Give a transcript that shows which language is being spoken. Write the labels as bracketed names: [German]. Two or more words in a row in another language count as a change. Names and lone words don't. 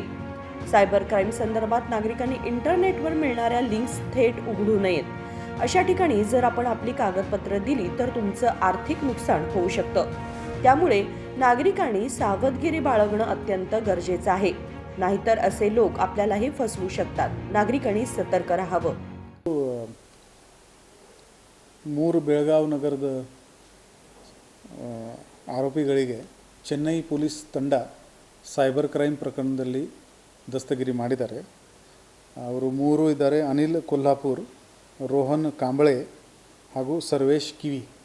[English] cyber crime [Marathi] संदर्भात नागरिकांनी इंटरनेटवर मिळणाऱ्या लिंक्स थेट उघडू नयेत. अशा ठिकाणी जर आपण आपली कागदपत्र दिली तर तुमचं आर्थिक नुकसान होऊ शकतं. त्यामुळे नागरिकांनी सावधगिरी बाळगणं अत्यंत गरजेचं आहे. नाहीतर असे लोक आपल्यालाही फसवू शकतात. नागरिकांनी सतर्क राहावं. [Kannada] ಮೂರು ಬೆಳಗಾವಿ ನಗರದ ಆರೋಪಿಗಳಿಗೆ ಚೆನ್ನೈ ಪೊಲೀಸ್ ತಂಡ [English] cyber crime [Kannada] ಪ್ರಕರಣದಲ್ಲಿ ದಸ್ತಗಿರಿ ಮಾಡಿದ್ದಾರೆ. ಅವರು ಮೂರು ಇದ್ದಾರೆ: ಅನಿಲ್ ಕೊಲ್ಹಾಪುರ್, ರೋಹನ್ ಕಾಂಬಳೆ ಹಾಗೂ ಸರ್ವೇಶ್ ಕಿವಿ.